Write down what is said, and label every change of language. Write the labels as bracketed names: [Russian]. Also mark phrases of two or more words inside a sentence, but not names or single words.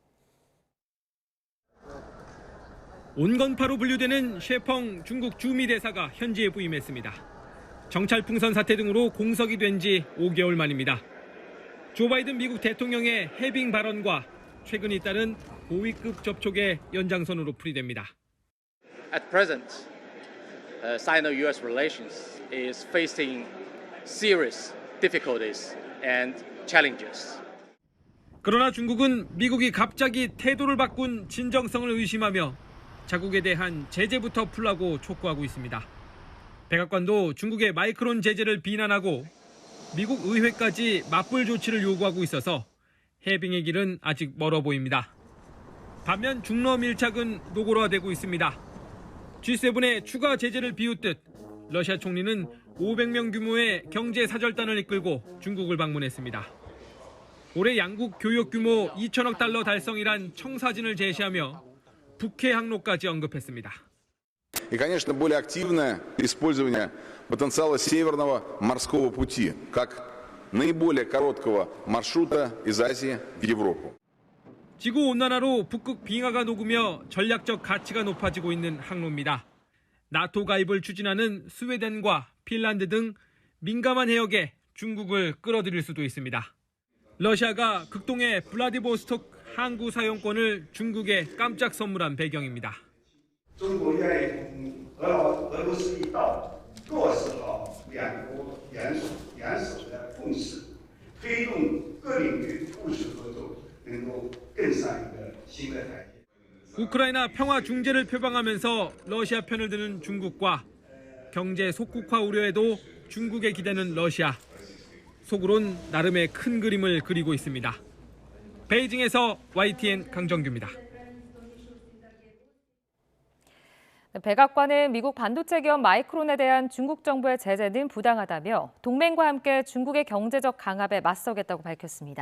[Korean] 온건파로 분류되는 셰펑 중국 주미 대사가 현지에 부임했습니다. 정찰 풍선 사태 등으로 공석이 된 지 5개월 만입니다. 조 바이든 미국 대통령의 해빙 발언과 최근 잇따른 고위급 접촉의 연장선으로 풀이됩니다. [English] At present, Sino-U.S. relations is facing serious difficulties and challenges. [Korean] 그러나 중국은 미국이 갑자기 태도를 바꾼 진정성을 의심하며 자국에 대한 제재부터 풀라고 촉구하고 있습니다. 백악관도 중국의 마이크론 제재를 비난하고 미국 의회까지 맞불 조치를 요구하고 있어서 해빙의 길은 아직 멀어 보입니다. 반면 중러 밀착은 노골화되고 있습니다. G7의 추가 제재를 비웃듯 러시아 총리는 500명 규모의 경제 사절단을 이끌고 중국을 방문했습니다. 올해 양국 교역 규모 2천억 달러 달성이란 청사진을 제시하며 북해 항로까지 언급했습니다. [Russian] И, конечно, более активное использование потенциала Северного морского пути как наиболее короткого маршрута из Азии в Европу. [Korean] 지구 온난화로 북극 빙하가 녹으며 전략적 가치가 높아지고 있는 항로입니다. 나토 가입을 추진하는 스웨덴과 핀란드 등 민감한 해역에 중국을 끌어들일 수도 있습니다. 러시아가 극동의 블라디보스토크 항구 사용권을 중국에 깜짝 선물한 배경입니다. [Chinese] 中国愿意同俄罗斯一道落实好两国元首的共识，推动各领域务实合作能够更上一个新的台阶。 [Korean] 우크라이나 평화 중재를 표방하면서 러시아 편을 드는 중국과 경제 속국화 우려에도 중국에 기대는 러시아. 속으론 나름의 큰 그림을 그리고 있습니다. 베이징에서 YTN 강정규입니다. 백악관은 미국 반도체 기업 마이크론에 대한 중국 정부의 제재는 부당하다며 동맹과 함께 중국의 경제적 강압에 맞서겠다고 밝혔습니다.